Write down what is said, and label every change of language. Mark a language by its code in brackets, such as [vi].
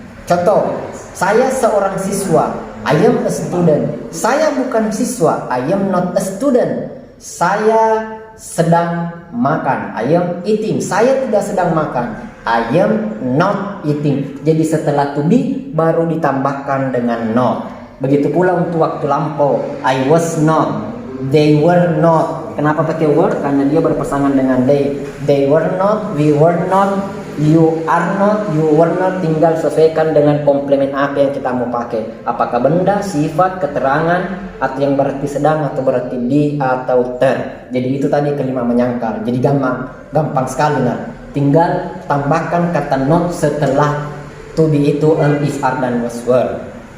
[id] Contoh, saya seorang siswa, [en] I am a student. [id] Saya bukan siswa, [en] I am not a student. [id] Saya sedang makan, [en] I am eating. [id] Saya tidak sedang makan, [en] I am not eating. [id] Jadi setelah to be baru ditambahkan dengan not. Begitu pula untuk waktu lampau, [en] I was not, they were not. [id] Kenapa pakai were? Karena dia berpasangan dengan they. [en] They were not, we were not, you are not, you were not. [id] Tinggal sesuaikan dengan komplement apa yang kita mau pakai. Apakah benda, sifat, keterangan, atau yang berarti sedang, atau berarti di, atau ter. Jadi itu tadi kalimat menyangkal. Jadi gampang sekali nah. Tinggal tambahkan kata not setelah to be itu is, are, dan was, were.